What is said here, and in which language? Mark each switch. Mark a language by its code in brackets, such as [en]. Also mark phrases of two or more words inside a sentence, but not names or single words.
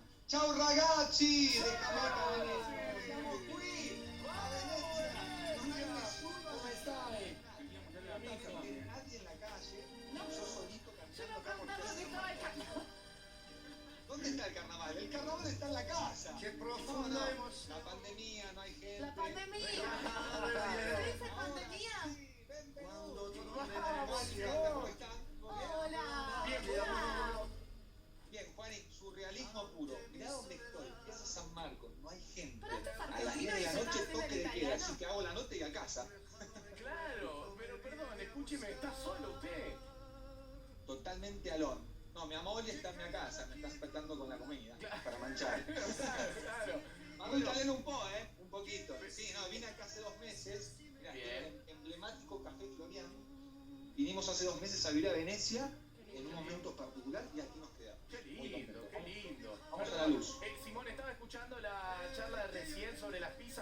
[it] Ciao ragazzi! Reclamata a Venezia! Siamo qui a Venezia! Non c'è nessuno! Come stai? [es] Nadie en la calle, yo solito cantando acá por casa. ¿Dónde está el carnaval? El carnaval está en la casa. ¡Qué profundo! La pandemia, no hay gente. La pandemia. ¿Qué dice pandemia? Cuando ¿Cómo están? Hola. Bien, Hola. Bien, Juani, surrealismo puro. Mirá dónde estoy. Es San Marcos, no hay gente. Pero esto es A las argentino 10 de y la se noche está toque de haciendo queda, italiano. así que hago la nota y a casa. Claro, pero perdón, escúcheme, ¿está solo usted? Totalmente alón. No, mi amor ya está en mi casa, me está espetando con la comida para manchar. Claro. Hablo italiano [it] un po', [es] un poquito. Sí, no, vine acá hace 2 meses. Mirá, Bien. el emblemático Café Florian. Vinimos hace 2 meses a vivir a Venecia en un momento particular y aquí nos quedamos. Qué Muy lindo, contentos. qué lindo. Vamos a la luz. Simón, estaba escuchando la charla de recién sobre las pizzas.